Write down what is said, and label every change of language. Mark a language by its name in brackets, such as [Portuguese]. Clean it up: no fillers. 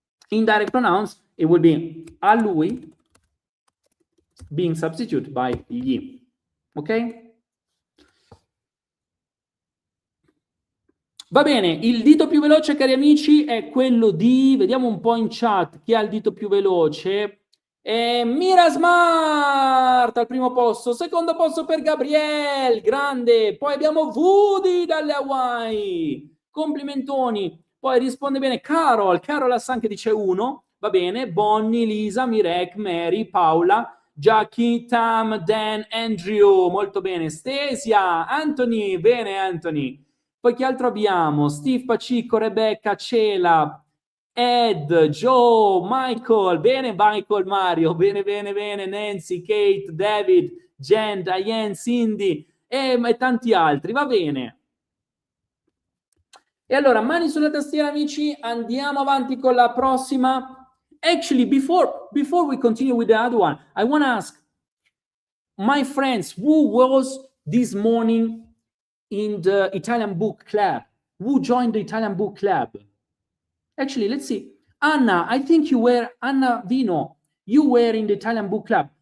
[English] Indirect pronouns, it will be a lui being substituted by gli. Ok? [Italian] Va bene, il dito più veloce, cari amici, è quello di... Vediamo un po' in chat chi ha il dito più veloce. Mira Smart al primo posto, secondo posto per Gabriele, grande. Poi abbiamo Woody dalle Hawaii. Complimentoni. Poi risponde bene Carol anche dice 1. Va bene, Bonnie, Lisa, Mirek, Mary, Paola, Jackie, Tam, Dan, Andrew, molto bene. Stesia, Anthony, bene Anthony. Poi chi altro abbiamo? Steve, Pacico, Rebecca, Cela, Ed, Joe, Michael, bene Michael, Mario, bene, Nancy, Kate, David, Jen, Diane, Cindy e tanti altri, va bene. E allora, mani sulla tastiera, amici, andiamo avanti con la prossima. [English] Actually, before we continue with the other one, I want to ask my friends, who was this morning in the Italian book club? Who joined the Italian book club? Actually, let's see. Anna, I think you were, Anna Vino, you were in the Italian book club.